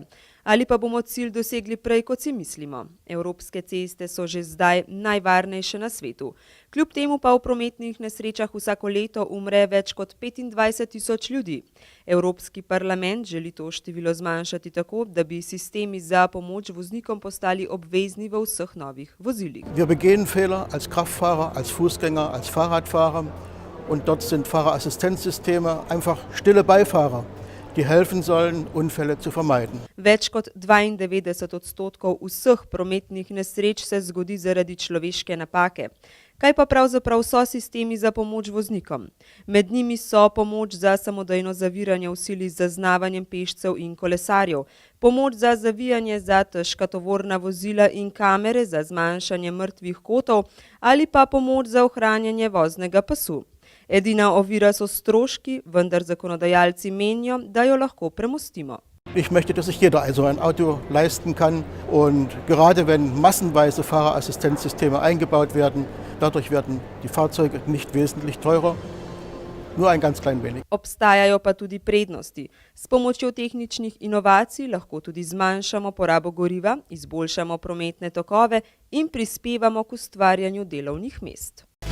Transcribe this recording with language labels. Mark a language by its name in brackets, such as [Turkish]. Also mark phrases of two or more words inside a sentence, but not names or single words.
[Slovenian] Ali pa bomo cilj dosegli prej, kot si mislimo? Evropske ceste so že zdaj najvarnejše na svetu. Kljub temu pa v prometnih nesrečah vsako leto umre več kot 25.000 ljudi. Evropski parlament želi to število zmanjšati tako, da bi sistemi za pomoč voznikom postali obvezni v vseh novih vozilih. [German] Wir begehen Fehler als Kraftfahrer, als Fußgänger, als Fahrradfahrer und dort sind Fahrerassistenzsysteme einfach stille Beifahrer, die helfen sollen, Unfälle zu vermeiden. [Slovenian] Več kot 92% vseh prometnih nesreč se zgodi zaradi človeške napake. Kaj pa pravzaprav so sistemi za pomoč voznikom? Med njimi so pomoč za samodejno zaviranje v sili z zaznavanjem pešcev in kolesarjev, pomoč za zavijanje za težka tovorna vozila in kamere za zmanjšanje mrtvih kotov ali pa pomoč za ohranjanje voznega pasu. Edina ovira so stroški, vendar zakonodajalci menijo, da jo lahko premostimo. [German] Ich möchte, dass sich jeder so ein Auto leisten kann und gerade wenn massenweise Fahrerassistenzsysteme eingebaut werden, dadurch werden die Fahrzeuge nicht wesentlich teurer, nur ein ganz klein wenig. [Slovenian] Obstajajo pa tudi prednosti. S pomočjo tehničnih inovacij lahko tudi zmanjšamo porabo goriva, izboljšamo prometne tokove in prispevamo k ustvarjanju delovnih mest.